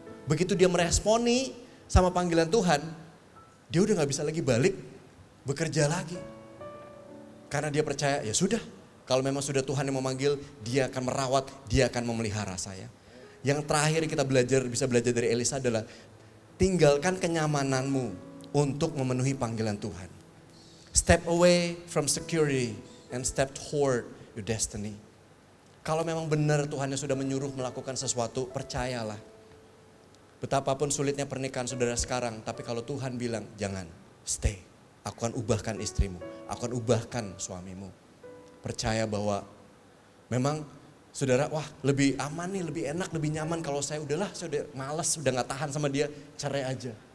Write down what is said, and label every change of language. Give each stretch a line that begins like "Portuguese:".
Indonesian: Begitu dia meresponi sama panggilan Tuhan, dia udah gak bisa lagi balik bekerja lagi. Karena dia percaya, ya sudah, kalau memang sudah Tuhan yang memanggil, dia akan merawat, dia akan memelihara saya. Yang terakhir kita bisa belajar dari Elisa adalah tinggalkan kenyamananmu untuk memenuhi panggilan Tuhan.
English: Step away from security and step toward your destiny.
Indonesian: Kalau memang benar Tuhan yang sudah menyuruh melakukan sesuatu, percayalah. Betapapun sulitnya pernikahan saudara sekarang, tapi kalau Tuhan bilang, jangan, stay. Aku akan ubahkan istrimu, aku akan ubahkan suamimu. Percaya bahwa memang saudara, wah lebih aman nih, lebih enak, lebih nyaman kalau saya udah malas, udah gak tahan sama dia, cerai aja.